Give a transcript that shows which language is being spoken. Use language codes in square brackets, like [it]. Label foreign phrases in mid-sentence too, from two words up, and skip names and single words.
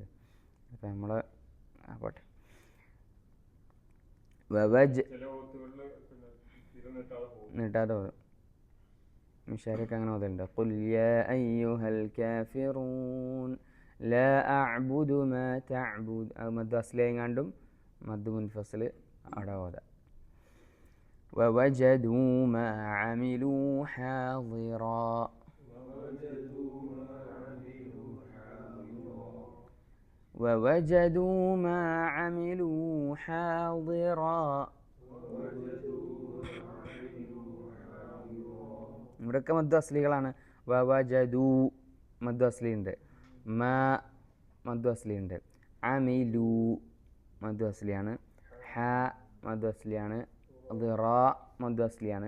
[ml] അപ്പം നമ്മൾ പോട്ടെ. നീട്ടാതെ പോകും. മിഷാരൊക്കെ അങ്ങനെ ഓതലുണ്ട്. [ar] قل يا أيها الكافرون لا أعبد ما تعبدون. [ml] അത് മദ് അസ്ലിയെങ്ങാണ്ടും [ar] مد منفصل [ml] അവിടെ ഓതാം. [ar] ووجدوا ما عملوا حاضرا ووجدوا ما عملوا حاضرا. [ml] ഇവിടെയൊക്കെ മദ്ദു അസ്ലികളാണ്. വവജദു മദ്ദു അസ്ലിയുണ്ട്, മാ മദ്ദു അസ്ലിയുണ്ട്, അമിലു മദ്ദു അസ്ലിയാണ്, ഹ മദ്ദു അസ്ലിയാണ്, ദിറാ മദ് അസ്ലിയാണ്.